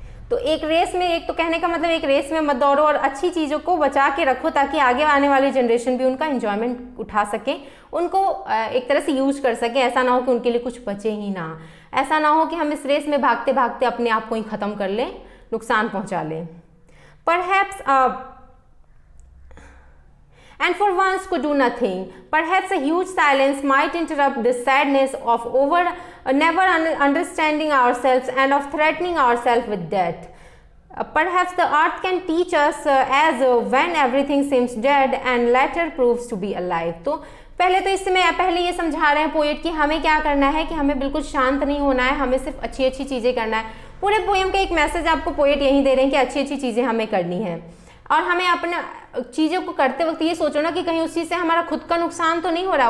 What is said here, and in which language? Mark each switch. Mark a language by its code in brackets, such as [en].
[hi] तो एक रेस में, एक तो कहने का मतलब एक रेस में मत दौड़ो और अच्छी चीज़ों को बचा के रखो ताकि आगे आने वाली जनरेशन भी उनका एंजॉयमेंट उठा सके, उनको एक तरह से यूज कर सके। ऐसा ना हो कि उनके लिए कुछ बचे ही ना, ऐसा ना हो कि हम इस रेस में भागते भागते अपने आप को ही ख़त्म कर लें, नुकसान पहुँचा लें। [en] Perhaps and for once could do nothing. Perhaps a huge silence might interrupt this sadness of never understanding ourselves and of threatening ourselves with death. Perhaps the earth can teach us as when everything seems dead and later proves to be alive. [hi] तो पहले तो इसमें पहले ये समझा रहे हैं poet कि हमें क्या करना है, कि हमें बिल्कुल शांत नहीं होना है, हमें सिर्फ अच्छी अच्छी चीज़ें करना है। पूरे पोएम का एक मैसेज आपको पोएट यही दे रहे हैं कि अच्छी अच्छी चीज़ें हमें करनी है और हमें अपने चीज़ों को करते वक्त ये सोचो ना कि कहीं उस चीज़ से हमारा खुद का नुकसान तो नहीं हो रहा।